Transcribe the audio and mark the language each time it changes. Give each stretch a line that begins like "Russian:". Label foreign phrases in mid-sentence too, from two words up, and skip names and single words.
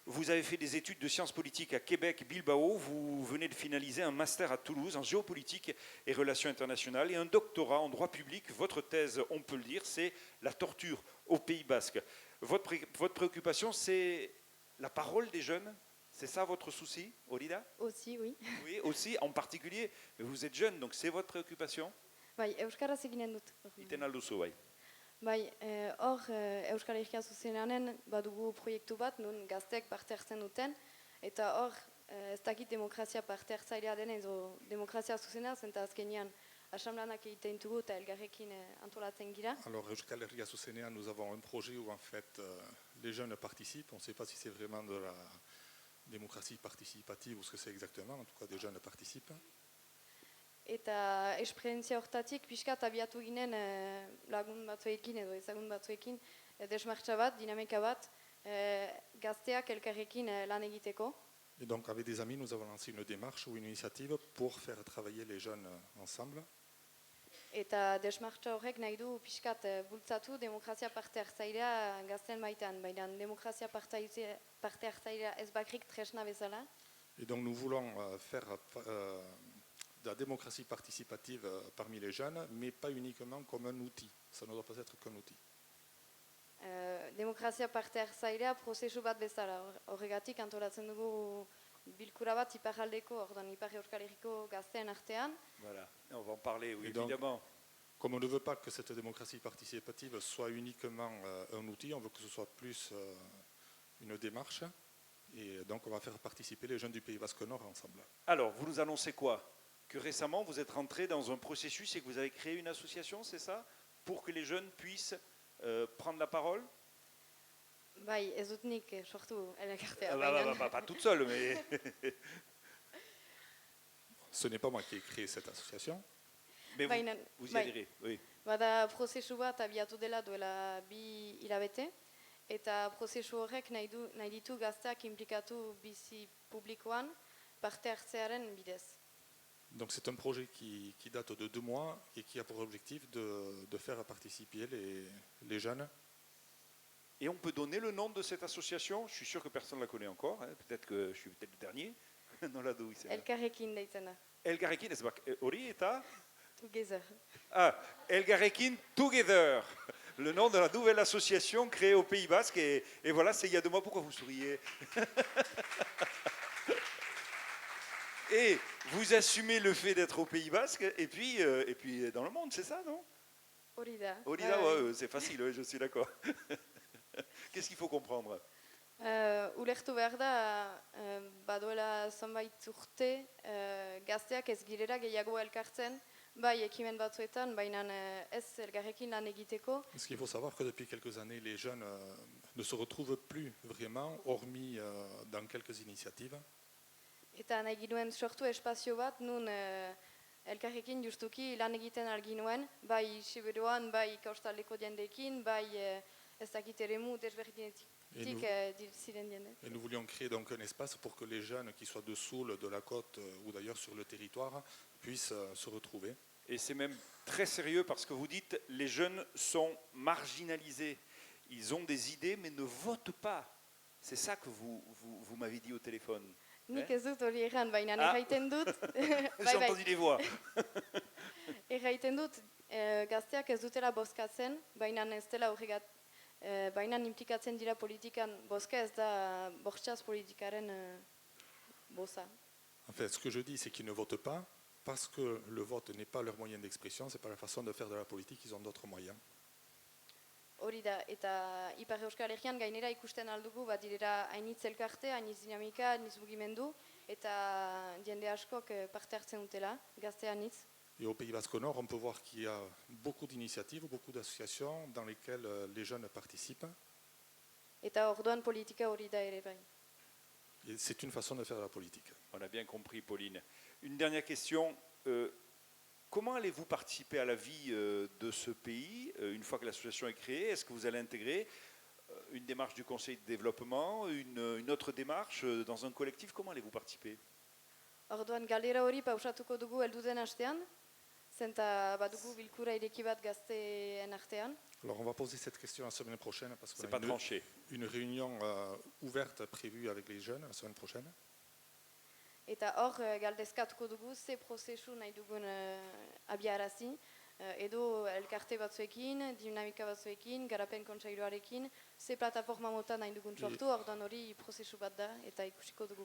French: Vous avez fait des études de sciences politiques à Québec, Bilbao. Vous venez de finaliser un master à Toulouse en géopolitique et relations internationales et un doctorat en droit public. Votre thèse, on peut le dire, c'est la torture au Pays Basque. Votre préoccupation, c'est la parole des jeunes. C'est ça votre souci, Olida? Aussi, oui. Oui, aussi, en particulier. Vous êtes jeune, donc c'est votre préoccupation?
Basque: Bai, euskaraz eginen dut. Iten alduzu, bai. Bai, hor, Euskal Herria Zuzenean badugu proiektu bat, nun gazteek parte hartzen duten, eta hor, ez dakit demokrazia parte hartzailea den edo demokrazia zuzena, zenta azkenean asamlanak egiten dugu eta elgarrekin antolatzen gira.
French: Alors, Euskal Herria Zuzenean, nous avons un projet où en fait les jeunes participent. On ne sait pas si c'est vraiment de la démocratie participative ou ce que c'est exactement. En tout cas, des jeunes participent.
Basque: Eta esperientzia hortatik pixkat abiatu ginen lagun batzuekin edo ezagun batzuekin desmartxa bat, dinamika bat, gazteak elkarrekin lan egiteko.
French: Et donc, avec des amis, nous avons lancé une démarche ou une initiative pour faire travailler les jeunes ensemble.
Basque: Eta desmartxa horrek nahi du pixkat bultzatu demokrazia parte hartzailea gazten baitan, baina demokrazia parte hartzailea ez bakrik tresna bezala.
French: Et donc, nous voulons faire de la démocratie participative parmi les jeunes, mais pas uniquement comme un outil. Ça ne doit pas être qu'un outil.
Basque: Demokrazia parte hartzailea prozesu bat bezala, horregatik antolatzen dugu bilkura bat iparraldeko, ordan Ipar Euskal Herriko gazteen artean.
French: Voilà, on va en parler, oui, donc, évidemment. Comme on ne veut pas que cette démocratie participative soit uniquement un outil, on veut que ce soit plus une démarche. Et donc, on va faire participer les jeunes du Pays Basque Nord ensemble. Alors, vous nous annoncez quoi? Que récemment, vous êtes rentré dans un processus et que vous avez créé une association, c'est ça? Pour que les jeunes puissent prendre la parole?
Basque: Bai, ez dut nik sortu elkartea.
French: Pas toute seule, mais... Ce n'est pas moi qui ai créé cette association. Mais vous y adhérez, oui.
Basque: Bada prozesu bat abiatu dela duela 2 hilabete, eta prozesu horrek nahi ditu gazteak implikatu bizi publikoan parte hartzearen bidez.
French: Donc c'est un projet qui date de 2 mois et qui a pour objectif de faire participer les jeunes. Et on peut donner le nom de cette association? Je suis sûr que personne ne la connaît encore, hein. Peut-être que je suis peut-être le dernier.
Basque: Elkarrekin deitzen da. Elkarrekin, ez bak, hori eta? Together.
French: Ah, Elkarrekin Together, le nom de la nouvelle association créée au Pays Basque. Et voilà, c'est il y a 2 mois. Pourquoi vous souriez? Et vous assumez le fait d'être au Pays Basque et puis dans le monde, c'est ça, non?
Basque: Hori da.
French: Ouais, c'est facile, ouais, je suis d'accord. Qu'est-ce qu'il faut comprendre?
Basque: Ulertu behar da, baduela zonbait urte, gazteak ez girela gehiago elkartzen, bai ekimen batzuetan, baina ez elgarrekin lan egiteko.
French: Ce qu'il faut savoir que depuis quelques années, les jeunes ne se retrouvent plus vraiment, hormis dans quelques initiatives.
Basque: Eta nahi ginuen sortu espazio bat, nun elkarrekin justuki lan egiten alginuen, bai Siberuan, bai kaustaldeko jendeekin, bai ez dakit eremu desberdinetik.
French: Et nous voulions créer donc un espace pour que les jeunes qui soient de Soule, de la côte ou d'ailleurs sur le territoire puissent se retrouver. Et c'est même très sérieux parce que vous dites les jeunes sont marginalisés. Ils ont des idées mais ne votent pas. C'est ça que vous m'avez dit au téléphone.
Basque: Nik ez dut hori erran, baina erraiten dut.
French: J'ai entendu des voix.
Basque: Erraiten dut gazteak ez dutela bozkatzen, baina ez dela horregat. Baina implikatzen dira politikan, bozka ez da bortxaz politikaren boza.
French: En fait, ce que je dis, c'est qu'ils ne votent pas parce que le vote n'est pas leur moyen d'expression, c'est pas la façon de faire de la politique, ils ont d'autres moyens.
Basque: Hori da, eta Ipar Euskal Herrian gainera ikusten aldugu, bat direla hainitz elkarte, hainitz dinamika, hainitz mugimendu, eta jende askok parte hartzen dutela, gazte hainitz.
French: Et au Pays Basque Nord, on peut voir qu'il y a beaucoup d'initiatives, beaucoup d'associations dans lesquelles les jeunes participent.
Basque: Eta orduan politika hori da ere bai.
French: Et c'est une façon de faire de la politique. On a bien compris, Pauline. Une dernière question. Comment allez-vous participer à la vie de ce pays une fois que l'association est créée? Est-ce que vous allez intégrer une démarche du Conseil de développement, une autre démarche dans un collectif? Comment allez-vous participer?
Basque: Orduan galdera hori pausatuko dugu helduten astean, zenta badugu bilkura ireki bat gazteen artean.
French: Alors on va poser cette question la semaine prochaine parce C'est qu'on pas a tranché. une réunion ouverte prévue avec les jeunes la semaine prochaine.
Basque: Eta hor galdezkatuko dugu ze prozesu nahi dugun abiarazi, edo elkarte batzuekin, dinamika batzuekin, garapen kontseiluarekin, ze plataforma mota nahi dugun sortu, ordan hori prozesu bat da eta ikusiko dugu.